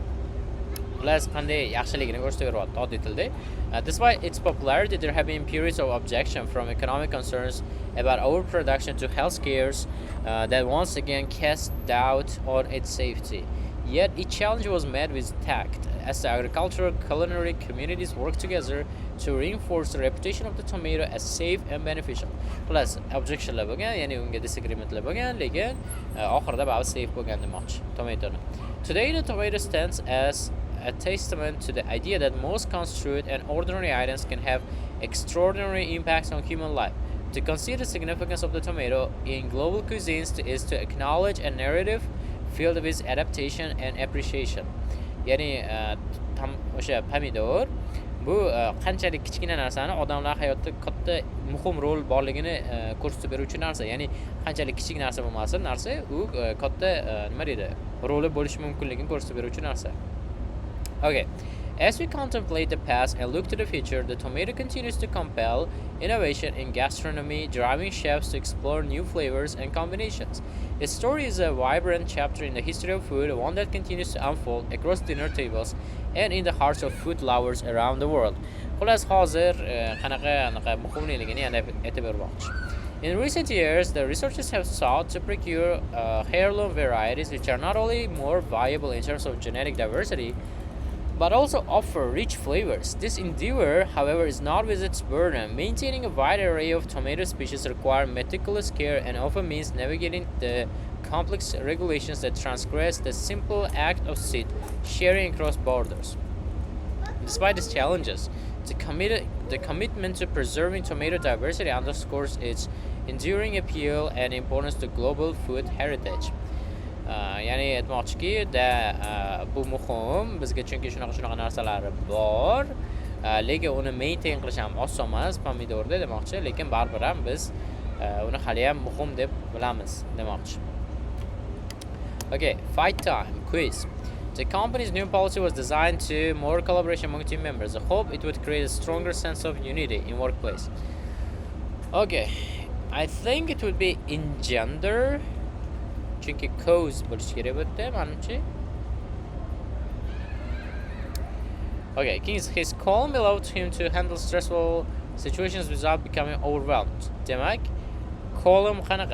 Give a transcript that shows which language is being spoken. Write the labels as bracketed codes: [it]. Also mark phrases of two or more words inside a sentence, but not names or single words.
[en] Despite its popularity, there have been periods of objection from economic concerns about overproduction to health scares that once again cast doubt on its safety. Yet each challenge was met with tact, as the agricultural culinary communities worked together to reinforce the reputation of the tomato as safe and beneficial. [uz] Plus, objectionlar bo'lgan, ya'ni unga disagreementlar bo'lgan, lekin oxirida ba'zi safe bo'lgan demoqchi tomatoni. [en] Today, the tomato stands as a testament to the idea that most construed and ordinary items can have extraordinary impacts on human life. To consider the significance of the tomato in global cuisines is to acknowledge a narrative filled with adaptation and appreciation. [uz] Ya'ni o'sha pomidor bu qanchalik kichkina narsani odamlar hayotda katta muhim rol borligini ko'rsatib beruvchi narsa. Ya'ni qanchalik kichik narsa bo'lmasin, narsa u katta nima deydi, roli bo'lishi mumkinligini ko'rsatib beruvchi narsa. [en] Okay, as we contemplate the past and look to the future, the tomato continues to compel innovation in gastronomy, driving chefs to explore new flavors and combinations. Its story is a vibrant chapter in the history of food, one that continues to unfold across dinner tables and in the hearts of food lovers around the world. [uz] Xullas, hozir qanaqa muhimligini yana aytib bermoqchi. [en] In recent years, the researchers have sought to procure heirloom varieties which are not only more viable in terms of genetic diversity, but also offer rich flavors. This endeavor, however, is not without its burden. Maintaining a wide array of tomato species requires meticulous care and often means navigating the complex regulations that transgress the simple act of seat sharing across borders. Despite these challenges, the commitment to preserving tomato diversity underscores its enduring appeal and importance to global food heritage. [uz] Ya'ni aytmoqchiki bu muhim bizga, chunki shunaqa narsalar bor, lekin uni maintain qilish ham oson emas pomidorda demoqchi, lekin baribir ham biz uni hali ham muhim deb bilamiz demoqchi. [en] Okay, fight time quiz. The company's new policy was designed to more collaboration among team members. I hope it would create a stronger sense of unity in workplace. Okay, I think it would be engender. [uz] Chunki cause bo'lishi kerak bu yerda, menimcha. [en] Okay, his calm allowed him to handle stressful situations without becoming overwhelmed. [uz] Demak, calm qanaqa?